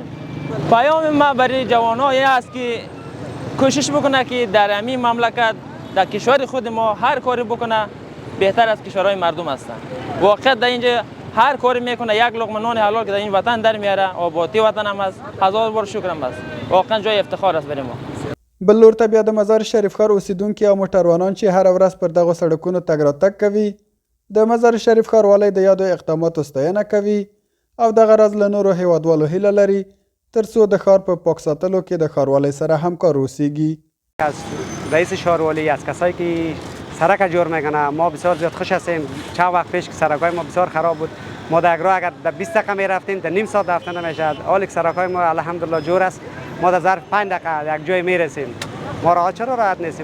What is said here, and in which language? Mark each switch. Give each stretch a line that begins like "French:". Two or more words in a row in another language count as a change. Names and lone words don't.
Persian: پیام ما برای جوانان این است که کوشش بکنه که در همین مملکت در کشور خود ما هر کاری بکنه بهتر از کشورهای مردم هستند. واقعا در اینجا هر کاری میکنه یک لقمه نان حلال که در این وطن در میاره آبادی وطن هم است. هزار بار شکرم است. واقعا جای افتخار است برای ما.
Pashto: بل لور ته بیا د مزار شریف ښار اوسیدونکي او موټروانان چې هره ورځ پر دغو سړکونو تګ راتګ کوي د مزار شریف ښاروالۍ د یادو اقداماتو ستاینه کوي او دغه راز له نورو هیوادوالو هیله لري ترڅو د ښار په پاک ساتلو کې د ښاروالۍ سره همکار اوسیږي.
Persian: از رئیس شهرواری از کسایی که سرک جور میکنه ما بسیار زیاد خوش هستیم. چند وقت پیش که سرکای ما بسیار خراب بود ما در راه اگر در 20 دقیقه میرفتیم در نیم ساعت رفتن نمیشد. حالی که سرکای ما الحمدلله جور است ما در ظرف 5 دقیقه یک جای میرسیم. ما راه چرا راحت نیستیم.